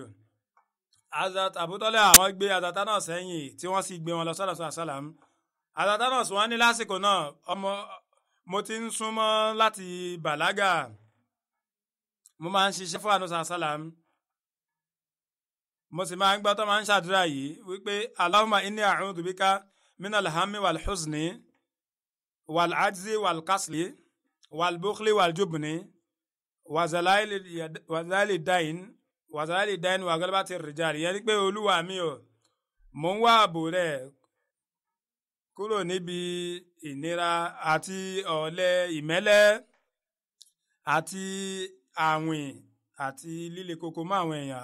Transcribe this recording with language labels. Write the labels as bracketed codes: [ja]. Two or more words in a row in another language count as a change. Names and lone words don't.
[yo] Hazrat Abu Talha àwọn gbé Hazrat Anas sẹ́yìn tí wọ́n sì gbé wọn lọ sọ́dọ̀ sálàm. Hazrat Anas wọ́n ní lásìkò náà mo ti ń súnmọ́ láti bàlágà. Mo máa ń ṣiṣẹ́ fún Ànábì sálàm, mo sì máa ń gbọ́ tó máa ń ṣàdúrà yìí wípé [ar] اللهم إني أعوذ بك من الهم والحزن والعجز والكسل والبخل والجبن وضلع الدين وغلبة الرجال. [yo] Ìyẹn ni pé Olúwa mi o, mo ń wá ààbò rẹ̀ kúrò níbi ìnira àti ọ̀lẹ, ìmẹ́lẹ́ àti àwìn àti líle koko mọ́ àwọn èèyàn.